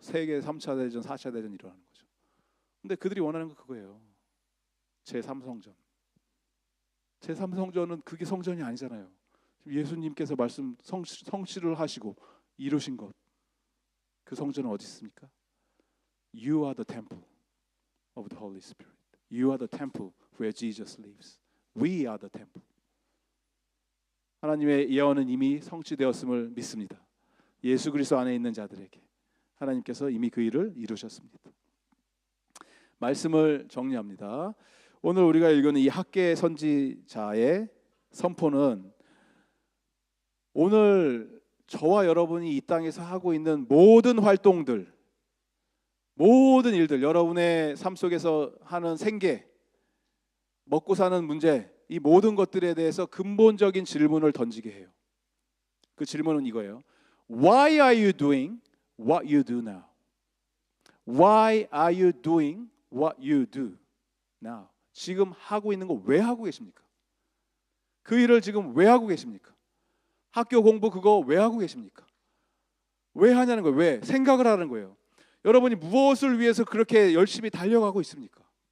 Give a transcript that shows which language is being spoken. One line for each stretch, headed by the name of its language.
Korean: 세계 3차 대전, 4차 대전 일어나는 거죠. 근데 그들이 원하는 건 그거예요. 제3성전. 제3성전은 그게 성전이 아니잖아요. 예수님께서 말씀 성취를 하시고 이루신 것, 그 성전은 어디 있습니까?
English: You are the temple of the Holy Spirit. You are the temple where Jesus lives. We are the temple.
Korean: 하나님의 예언은 이미 성취되었음을 믿습니다. 예수 그리스도 안에 있는 자들에게 하나님께서 이미 그 일을 이루셨습니다. 말씀을 정리합니다. 오늘 우리가 읽은 이 학개 선지자의 선포는 오늘 저와 여러분이 이 땅에서 하고 있는 모든 활동들, 모든 일들, 여러분의 삶 속에서 하는 생계, 먹고 사는 문제, 이 모든 것들에 대해서 근본적인 질문을 던지게 해요. 그 질문은 이거예요.
English: Why are you doing what you do now? Why are you doing what you do now?
Korean: 지금 하고 있는 거 왜 하고 계십니까? 그 일을 지금 왜 하고 계십니까? 학교 공부 그거 왜 하고 계십니까? 왜 하냐는 거예요. 왜? 생각을 하는 거예요. 여러분이 무엇을 위해서 그렇게 열심히 달려가고 있습니까?